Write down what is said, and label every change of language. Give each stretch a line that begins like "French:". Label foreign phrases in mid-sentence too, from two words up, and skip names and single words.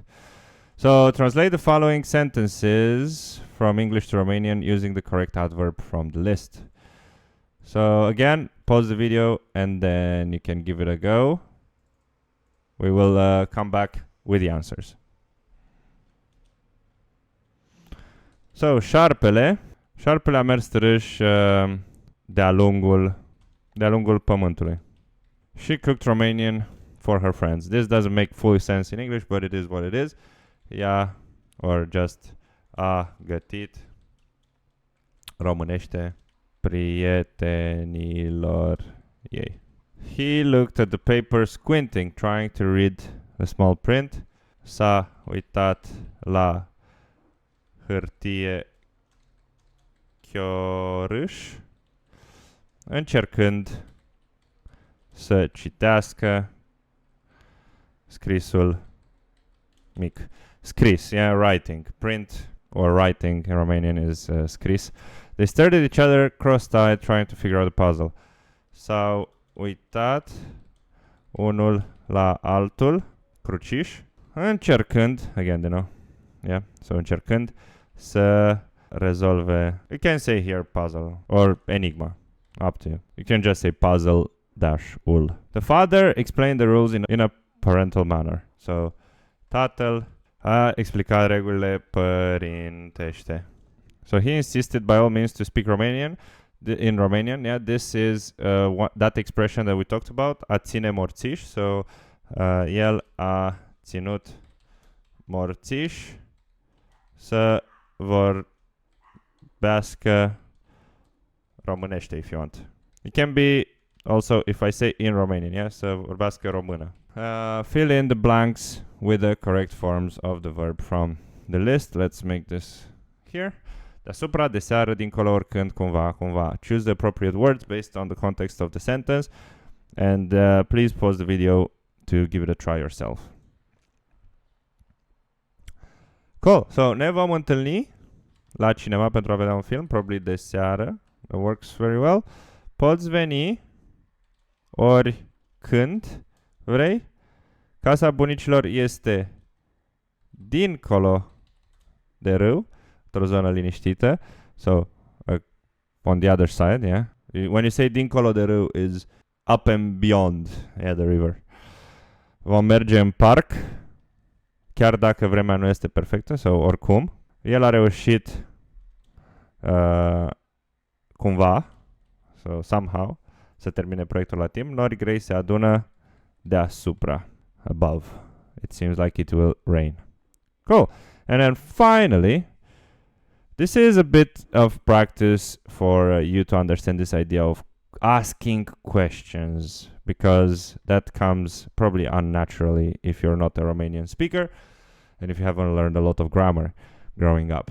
English: So translate the following sentences from English to Romanian using the correct adverb from the list. So again, pause the video and then you can give it a go. We will come back with the answers. So,
Romanian: șarpele a mers târâș de-a lungul pământului.
English: She cooked Romanian for her friends. This doesn't make full sense in English, but it is what it is.
Romanian: Ea,
English: or just
Romanian: a gătit românește prietenilor ei.
English: He looked at the paper squinting, trying to read the small print.
Romanian: S-a uitat la hârtie chiorâș, încercând să citească scrisul mic. Scris,
English: writing. Print or writing in Romanian is scris. They stared at each other, cross-eyed, trying to figure out the puzzle.
Romanian: S-au uitat unul la altul, cruciș, încercând,
English: again, so
Romanian: încercând să rezolve.
English: You can say here puzzle or enigma, up to you. You can just say puzzle-ul. The father explained the rules in a parental manner. So,
Romanian: tatăl a explicat regulile părintește.
English: So he insisted by all means to speak Romanian. In Romanian, this is that expression that we talked about,
Romanian: a ține morțiș. So, el a ținut morțiș să vorbească românește,
English: if you want. It can be also if I say in Romanian, yeah,
Romanian: să vorbească română.
English: Fill in the blanks with the correct forms of the verb from the list. Let's make this here.
Romanian: Deasupra, de seară, dincolo, oricând, cumva, cumva.
English: Choose the appropriate words based on the context of the sentence. And please pause the video to give it a try yourself. Cool. So,
Romanian: ne vom întâlni la cinema pentru a vedea un film, probably de seară.
English: It works very well.
Romanian: Poți veni oricând vrei. Casa bunicilor este dincolo de râu, într-o zonă liniștită.
English: So, on the other side, yeah. When you say
Romanian: dincolo de râu
English: is up and beyond, yeah, the river.
Romanian: Vom merge în parc, chiar dacă vremea nu este perfectă, sau oricum. El a reușit cumva,
English: so somehow,
Romanian: să termine proiectul la timp. Nori grei se adună deasupra,
English: above. It seems like it will rain. Cool. And then finally, this is a bit of practice for you to understand this idea of asking questions, because that comes probably unnaturally if you're not a Romanian speaker and if you haven't learned a lot of grammar growing up.